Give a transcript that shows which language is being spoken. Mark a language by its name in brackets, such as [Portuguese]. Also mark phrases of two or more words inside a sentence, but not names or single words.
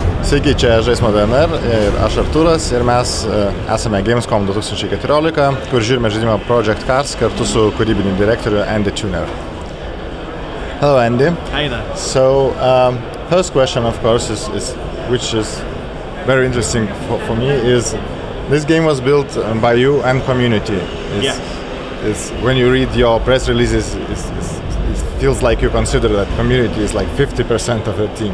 [Lithuanian] Sveiki, čia Žaismo DNR ir aš Artūras ir mes esame Gamescom 2014, kur žiūrime žaidimą Project Cars kartu su kūrybiniu direktoriu Andy Tudor. [English] Hello Andy. Hi there. So, first question of course which is very interesting for me is this game was built by you and community. When you read your press releases, it feels like you consider that community is like 50% of the team.